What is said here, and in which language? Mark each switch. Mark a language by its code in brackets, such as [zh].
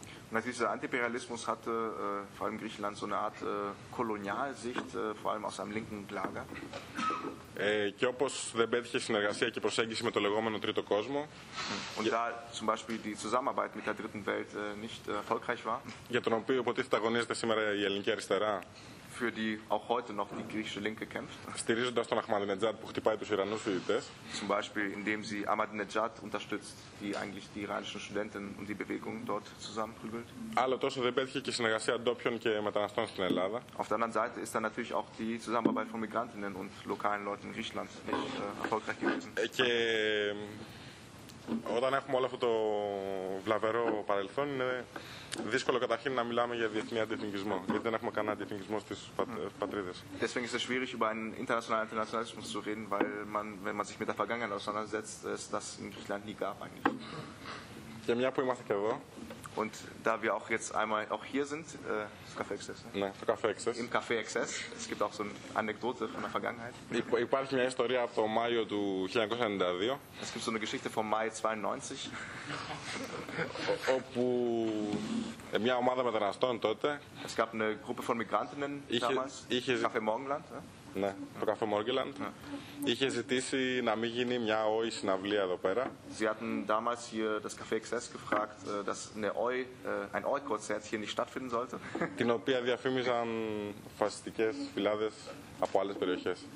[de] Natürlich, dieser Antiimperialismus hatte vor allem Griechenland so eine Art Kolonialsicht, vor allem aus einem linken Lager. [el] Και όπως δεν πέτυχε συνεργασία και προσέγγιση με το λεγόμενο Τρίτο Κόσμο. [de] Und da zum Beispiel die Zusammenarbeit mit der Dritten Welt nicht erfolgreich war. [el] Για τον οποίο υποτίθεται αγωνίζεται σήμερα η ελληνική αριστερά. [de] Für die auch heute noch die griechische Linke kämpft. [el] Στηρίζοντας τον Αχμαδινετζάτ που χτυπάει τους Ιρανούς φοιτητές. [de] Zum Beispiel, indem sie Ahmadinejad unterstützt, die eigentlich die iranischen Studenten und die Bewegung dort zusammenprügelt. [el] Άλλο τόσο δεν πέτυχε και συνεργασία ντόπιων και μεταναστών στην Ελλάδα. [de] Auf der anderen Seite ist dann natürlich auch die Zusammenarbeit von Migrantinnen und lokalen Leuten in Griechenland nicht erfolgreich gewesen. [el] Και όταν έχουμε όλο αυτό το βλαβερό παρελθόν, είναι δύσκολο καταρχήν να μιλάμε για διεθνή αντιεθνικισμό, γιατί δεν έχουμε κανένα αντιεθνικισμό στις πατρίδες. [de] Deswegen ist es schwierig, über einen internationalen Antinationalismus zu reden, weil man, wenn man sich mit der Vergangenheit auseinandersetzt, es das in Griechenland nie gab eigentlich. [el] Και μια που είμαστε και εδώ. [de] Und da wir auch jetzt einmal auch hier sind, das Café Excess. Ne? [el] Ναι, το Café Excess. [de] Im Café Excess. Es gibt auch so eine Anekdote von der Vergangenheit. [el] Υπάρχει μια ιστορία από το Μάιο του 1992. [de] Es gibt so eine Geschichte vom Mai 92. [el] όπου μια ομάδα μεταναστών τότε. [de] Es gab eine Gruppe von Migrantinnen damals. Café Morgenland. [el] Ναι, το Café Morgenland. Ja. Είχε ζητήσει να μην γίνει μια ΟΗ συναυλία εδώ πέρα. [de] Sie hatten damals hier das Café XS gefragt, dass eine OI, ein OI-Konzert hier nicht stattfinden sollte. [el] Την οποία διαφήμιζαν φασιστικές φυλάδες από άλλες περιοχές.